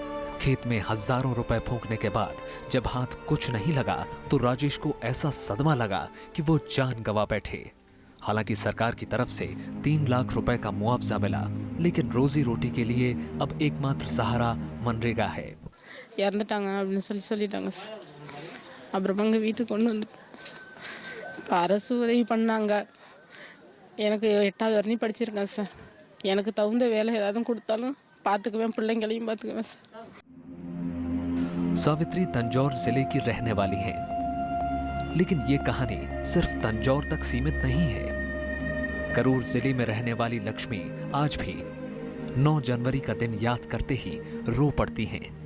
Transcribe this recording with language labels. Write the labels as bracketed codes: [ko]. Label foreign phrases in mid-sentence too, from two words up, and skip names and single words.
[hi] खेत में हजारों रुपए फूंकने के बाद जब हाथ कुछ नहीं लगा तो राजेश को ऐसा सदमा लगा कि वो जान गंवा बैठे। हालांकि सरकार की तरफ से 3 लाख रुपए का मुआवजा मिला, लेकिन रोजी रोटी के लिए अब एकमात्र सहारा मनरेगा है। [ta] இறந்துட்டாங்க அப்படின்னு சொல்லிட்டாங்க சார். அப்புறம் எங்கள் வீட்டுக்கு கொண்டு வந்து அரசு உதவி பண்ணாங்க. எனக்கு 8வது வரையும் படிச்சிருக்கேன் சார். எனக்கு தகுந்த வேலை ஏதாவது கொடுத்தாலும் பார்த்துக்குவேன், பிள்ளைங்களையும் பார்த்துக்குவேன் சார். [hi] सावित्री तंजौर जिले की रहने वाली हैं, लेकिन ये कहानी सिर्फ तंजौर तक सीमित नहीं है। करूर जिले में रहने वाली लक्ष्मी आज भी 9 जनवरी का दिन याद करते ही रो पड़ती हैं।